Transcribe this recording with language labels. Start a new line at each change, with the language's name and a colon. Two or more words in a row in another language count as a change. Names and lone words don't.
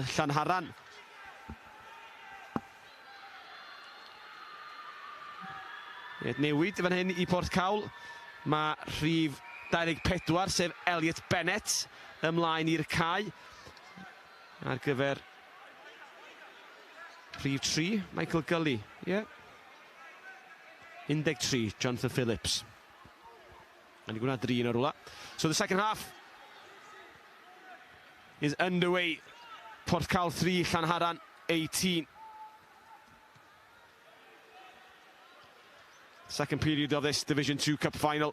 Welsh: Llanharan newid fan hyn i Porthcawl. Mae rhif 24 sef Elliot Bennett ymlaen i'r cae ar gyfer rhif 3 Michael Gully. 13 Jonathan Phillips.
English: And you're going to 3 in a row. So the second half is underway. Porthcawl 3, Llanharan 18. Second period of this Division 2 Cup final.